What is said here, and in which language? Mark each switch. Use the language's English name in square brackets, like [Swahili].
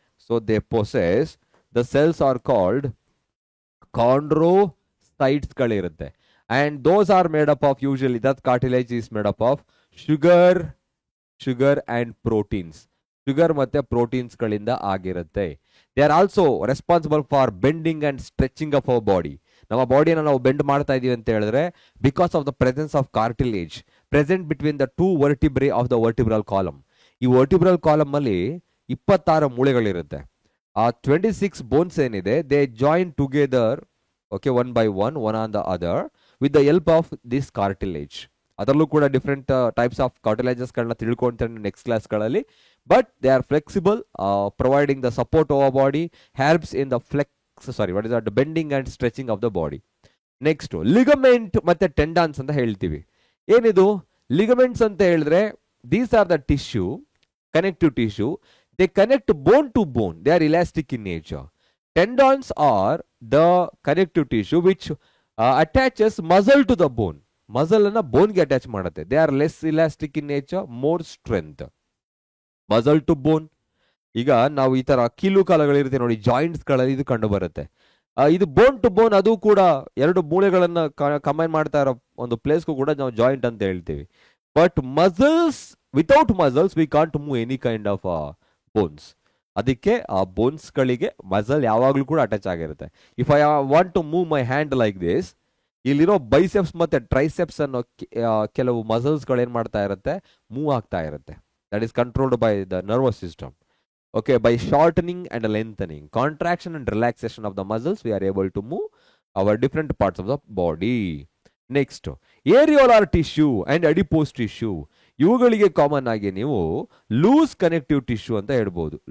[English] So they possess, the cells are called chondrocytes ಗಳಿರುತ್ತೆ, and those are made up of, usually that cartilage is made up of sugar and proteins. [Kannada] Sugar ಮತ್ತೆ proteins ಗಳಿಂದ ಆಗಿರುತ್ತೆ. [English] They are also responsible for bending and stretching of our body. [Kannada] ನಮ್ಮ ಬಾಡಿಯನ್ನು ನಾವು bend ಮಾಡ್ತಾ ಇದೀವಿ ಅಂತ ಹೇಳಿದ್ರೆ [English] Because of the presence of cartilage present between the two vertebrae of the vertebral column. [Kannada] ಈ ವರ್ಟಿಬ್ರಲ್ ಕಾಲಮ್ ಅಲ್ಲಿ 26 ಮೂಳೆಗಳಿರುತ್ತೆ. ಆ 26 ಬೋನ್ಸ್ ಏನಿದೆ, [English] They join together, okay, one by one on the other with the help of this cartilage. [Kannada] ಅದರಲ್ಲೂ ಕೂಡ different types of cartilages ಗಳನ್ನ ತಿಳ್ಕೊಂತೀನಿ next ಕ್ಲಾಸ್ಗಳಲ್ಲಿ. [English] But they are flexible, providing the support over body, helps in the bending and stretching of the body. [Kannada] Next, ligament ಮತ್ತೆ tendons ಅಂತ ಹೇಳ್ತೀವಿ. ಏನಿದು ligaments ಅಂತ ಹೇಳಿದ್ರೆ, [English] These are the tissue, connective tissue. They connect bone to bone. They are elastic in nature. Tendons are the connective tissue which attaches muscle to the bone. [Kannada] Muscle anna bone ge attach ಮಾಡುತ್ತೆ. [English] They are less elastic in nature, more strength. Muscle to bone. [Kannada] ಈಗ ನಾವು ಈ ತರ ಕೀಲು ಕಾಲುಗಳಿರುತ್ತೆ ನೋಡಿ, joints ಗಳಲ್ಲಿ ಇದು ಕಂಡು ಬರುತ್ತೆ. ಇದು ಬೋನ್ ಟು ಬೋನ್, ಅದು ಕೂಡ ಎರಡು ಮೂಳೆಗಳನ್ನ ಕಂಬೈನ್ ಮಾಡ್ತಾ ಇರೋ ಒಂದು ಪ್ಲೇಸ್ಗೂ ಕೂಡ ನಾವು ಜಾಯಿಂಟ್ ಅಂತ ಹೇಳ್ತೀವಿ. [English] But muscles, without muscles we can't move any kind of bones. [Kannada] ಅದಕ್ಕೆ ಆ ಬೋನ್ಸ್ ಗಳಿಗೆ ಮಸಲ್ ಯಾವಾಗ್ಲೂ ಕೂಡ ಅಟ್ಯಾಚ್ ಆಗಿರುತ್ತೆ. [English] if I want to move my hand like this, [Kannada] ಇಲ್ಲಿರೋ ಬೈಸೆಪ್ಸ್ ಮತ್ತೆ ಟ್ರೈಸೆಪ್ಸ್ ಅನ್ನೋ ಕೆಲವು ಮಸಲ್ಸ್ ಗಳು ಏನ್ ಮಾಡ್ತಾ ಇರುತ್ತೆ, ಮೂವ್ ಆಗ್ತಾ ಇರುತ್ತೆ. [English] That is controlled by the nervous system. Okay, by shortening and lengthening, contraction and relaxation of the muscles, we are able to move our different parts of the body. Next, areolar tissue and adipose tissue. [Kannada] ಇವುಗಳಿಗೆ common ಆಗಿ ನೀವು loose connective tissue ಅಂತ ಹೇಳ್ಬೋದು.